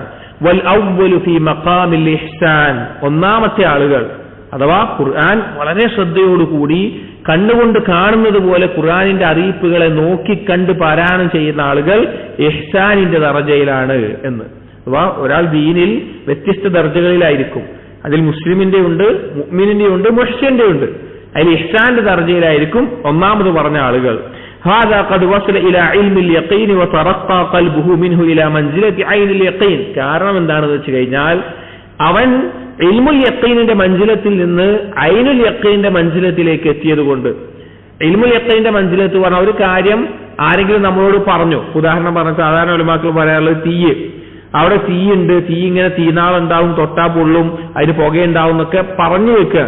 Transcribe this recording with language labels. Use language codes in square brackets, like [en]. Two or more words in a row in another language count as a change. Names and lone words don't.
[ar] والأول في مقام الإحسان, [ml] ഒന്നാമത്തെ ആളുകൾ അഥവാ ഖുർആൻ വളരെ ശ്രദ്ധയോടുകൂടി കണ്ണുകൊണ്ട് കാണുന്നത് പോലെ ഖുർആനിന്റെ അറിയിപ്പുകളെ നോക്കിക്കണ്ട് പാരായണം ചെയ്യുന്ന ആളുകൾ ഇഹ്സാനിന്റെ ദറജയിലാണ് എന്ന്. അഥവാ ഒരാൾ ദീനിൽ വ്യത്യസ്ത ദർജകളിലായിരിക്കും. അതിൽ മുസ്ലിമിന്റെ ഉണ്ട്, മുഅ്മിനിന്റെ ഉണ്ട്, മുഹ്സിന്റെ ഉണ്ട്. അതിൽ ഇഹ്സാന്റെ ദർജയിലായിരിക്കും ഒന്നാമത് പറഞ്ഞ ആളുകൾ. [ar] هذا قد وصل الى علم اليقين وترقى قلبه منه الى منزله عين اليقين. [ml] കാരണം എന്താണെന്ന് വെച്ച് കഴിഞ്ഞാൽ അവൻ ഇൽമുൽ യഖീനിന്റെ മൻസിലത്തിൽ നിന്ന് ഐനുൽ യഖീനിന്റെ മൻസിലത്തിലേക്ക് എത്തിയതുകൊണ്ട്. ഇൽമുൽ യഖീനിന്റെ മൻസിലത്ത് പറഞ്ഞ ഒരു കാര്യം ആരെങ്കിലും നമ്മളോട് പറഞ്ഞു, ഉദാഹരണം പറഞ്ഞ സാധാരണ ഉലമാക്കൾ പറയാനുള്ളത് തീയ്, അവിടെ തീയുണ്ട്, തീ ഇങ്ങനെ തീനാളുണ്ടാവും, തൊട്ടാ പൊള്ളും, അതിന് പുകയുണ്ടാവും എന്നൊക്കെ പറഞ്ഞു വെക്കുകയാണ്.